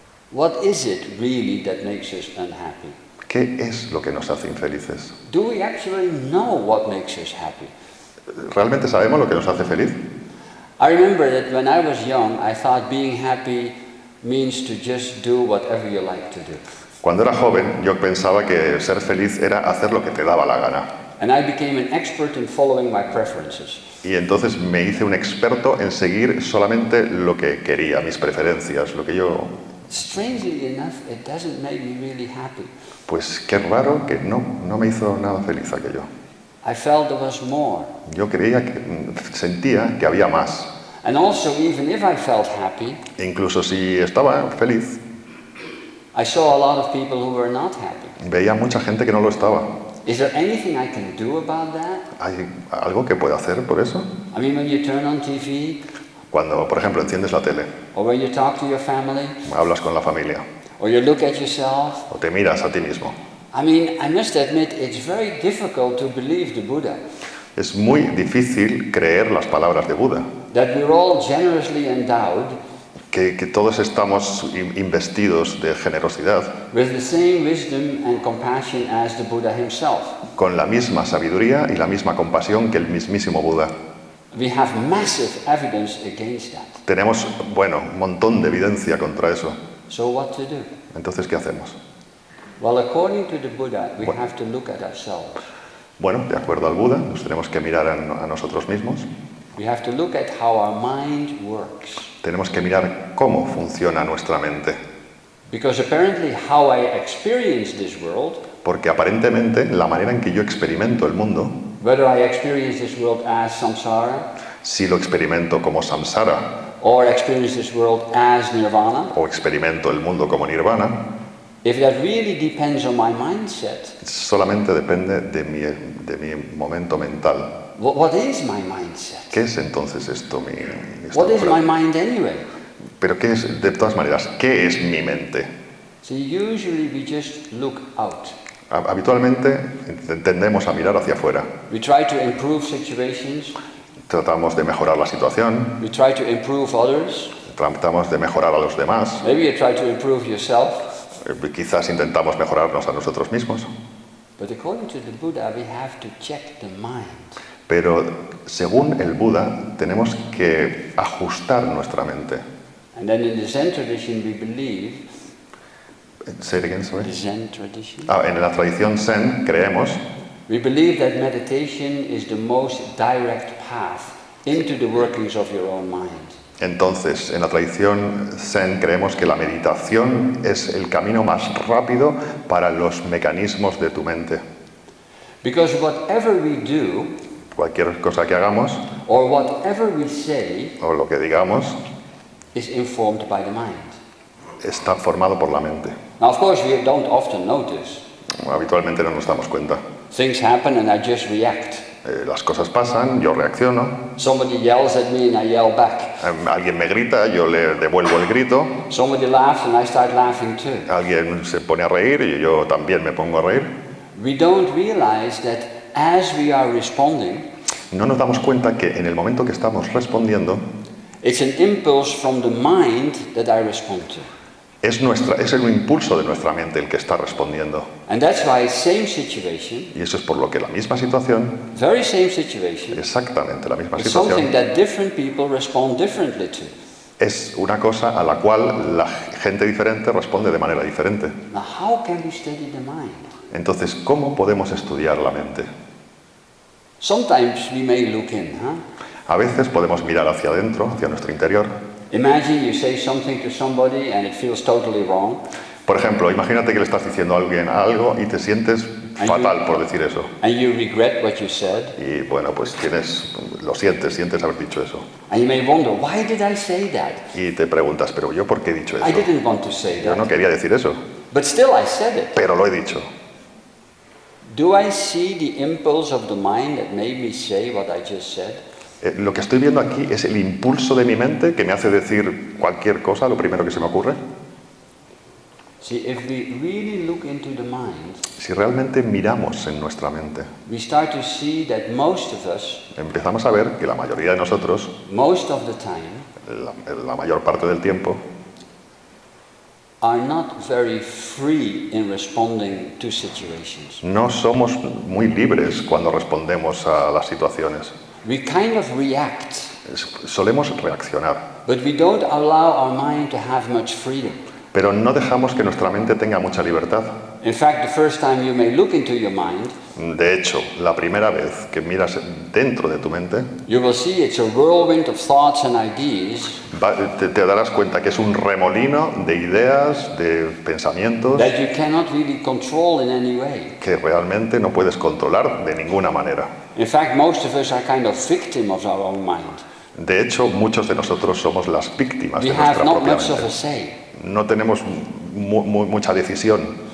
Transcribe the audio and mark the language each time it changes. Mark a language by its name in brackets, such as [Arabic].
[English] What is it really that makes us unhappy? [Spanish] ¿Qué es lo que nos hace infelices? [English] Do we actually know what makes us happy? [Spanish] ¿Realmente sabemos lo que nos hace feliz? [English] I remember that when I was young, I thought being happy means to just do whatever you like to do. [Spanish] Cuando era joven, yo pensaba que ser feliz era hacer lo que te daba la gana. [English] And I became an expert in following my preferences. [Spanish] Y entonces me hice un experto en seguir solamente lo que quería, mis preferencias, lo que yo... [English] Strangely enough, it doesn't make me really happy. [Spanish] Pues qué raro que no me hizo nada feliz aquello. [English] I felt there was more. [Spanish] Yo sentía que había más. [English] And also, even if I felt happy, [Spanish] E incluso si estaba feliz, [English] I saw a lot of people who were not happy. [Spanish] veía mucha gente que no lo estaba. [English] Is there anything I can do about that? [Spanish] ¿Hay algo que pueda hacer por eso? [English] I mean, when you turn on TV, [Spanish] Cuando, por ejemplo, enciendes la tele, [English] or when you talk to your family, [Spanish] hablas con la familia, [English] or you look at yourself, [Spanish] o te miras a ti mismo. [English] I mean, I must admit, it's very difficult to believe the Buddha, [Spanish] Es muy difícil creer las palabras de Buda, [English] that we're all generously endowed [Spanish] que todos estamos investidos de generosidad, [English] with the same wisdom and compassion as the Buddha himself. [Spanish] con la misma sabiduría y la misma compasión que el mismísimo Buda. [English] We have massive evidence against that. [Spanish] Tenemos, un montón de evidencia contra eso. [English] So what to do? [Spanish] Entonces, ¿qué hacemos? [English] Well, according to the Buddha, we have to look at ourselves. [Spanish] Bueno, de acuerdo al Buda, nos tenemos que mirar a nosotros mismos. [English] We have to look at how our mind works. [Spanish] Tenemos que mirar cómo funciona nuestra mente. [English] Because apparently how I experience this world, [Spanish] Porque aparentemente la manera en que yo experimento el mundo, [English] whether I experience this world as samsara, [Spanish] si lo experimento como samsara [English] or experience this world as nirvana, [Spanish] o experimento el mundo como nirvana, [English] if that really depends on my mindset, [Spanish] solamente depende de mi momento mental. [English] what is my mindset? [Spanish] ¿Qué es entonces esto? [English] What is my [Spanish] estructura? [English] mind anyway? [Spanish] Pero ¿qué es, de todas maneras, qué es mi mente? [English] See, usually we just look out. [Spanish] Habitualmente tendemos a mirar hacia afuera. [English] We try to improve situations, [Spanish] Tratamos de mejorar la situación, [English] we try to improve others, [Spanish] tratamos de mejorar a los demás, [English] maybe you try to improve yourself, [Spanish] quizás intentamos mejorarnos a nosotros mismos. [English] but according to the Buddha, we have to check the mind. [Spanish] Pero según el Buda, tenemos que ajustar nuestra mente. [English] And then in the Zen tradition, we believe, Say it again, sorry. the Zen tradition, [Spanish] En la tradición Zen creemos [English] we believe that meditation is the most direct path into the workings of your own mind. [Spanish] Entonces, en la tradición Zen creemos que la meditación es el camino más rápido para los mecanismos de tu mente. [English] Because whatever we do, [Spanish] Cualquier cosa que hagamos [English] or whatever we say, [Spanish] o lo que digamos [English] is informed by the mind. [Spanish] está formado por la mente. [English] Now, of course, we don't often notice. [Spanish] Habitualmente no nos damos cuenta. [English] Things happen and I just react. [Spanish] Las cosas pasan, yo reacciono, [English] Somebody yells at me and I yell back. [Spanish] alguien me grita, yo le devuelvo el grito, [English] Somebody laughs and I start laughing too. [Spanish] alguien se pone a reír y yo también me pongo a reír. [English] We don't realize that as we are responding, [Spanish] No nos damos cuenta que en el momento que estamos respondiendo [English] it's an impulse from the mind that I respond to. [Spanish] es el impulso de nuestra mente el que está respondiendo. [English] And that's why same situation, [Spanish] Y eso es por lo que la misma situación, [English] very same situation, [Spanish] exactamente la misma [English] is something [Spanish] situación, [English] that different people respond differently to. [Spanish] es una cosa a la cual la gente diferente responde de manera diferente. [English] Now, how can we study the mind? [Spanish] Entonces, ¿cómo podemos estudiar la mente? [English] Sometimes we may look in, [Spanish] A veces podemos mirar hacia adentro, hacia nuestro interior. [English] Imagine you say something to somebody and it feels totally wrong, [Spanish] Por ejemplo, imagínate que le estás diciendo a alguien algo y te sientes fatal por decir eso. [English] and you regret what you said, [Spanish] Y bueno, pues sientes haber dicho eso. [English] and you may wonder, why did I say that? [Spanish] Y te preguntas, pero ¿yo por qué he dicho [English] I [Spanish] eso? [English] didn't want to say [Spanish] Yo no [English] that, [Spanish] quería decir eso, [English] but still I said it. [Spanish] pero lo he dicho. [English] Do I see the impulse of the mind that made me say what I just said? [Spanish] Lo que estoy viendo aquí es el impulso de mi mente que me hace decir cualquier cosa, lo primero que se me ocurre. [English] See, if we really look into the mind, [Spanish] Si realmente miramos en nuestra mente, [English] we start to see that most of us, [Spanish] empezamos a ver que la mayoría de nosotros, [English] most of the time, [Spanish] la mayor parte del tiempo, [English] are not very free in responding to situations. [Spanish] no somos muy libres cuando respondemos a las situaciones. [English] We kind of react [Spanish] Solemos reaccionar, [English] but we don't allow our mind to have much freedom. [Spanish] pero no dejamos que nuestra mente tenga mucha libertad. [English] In fact, the first time you may look into your mind, [Spanish] De hecho, la primera vez que miras dentro de tu mente, [English] you will see it's a whirlwind of thoughts and ideas [Spanish] te darás cuenta que es un remolino de ideas, de pensamientos [English] that you cannot really control in any way. [Spanish] que realmente no puedes controlar de ninguna manera. [English] In fact, most of us are kind of victim of our own mind. [Spanish] De hecho, muchos de nosotros somos las víctimas [English] We [Spanish] de [English] have [Spanish] nuestra [English] not [Spanish] propia [English] much of a [Spanish] mente. [English] say. [Spanish] No tenemos mucha decisión.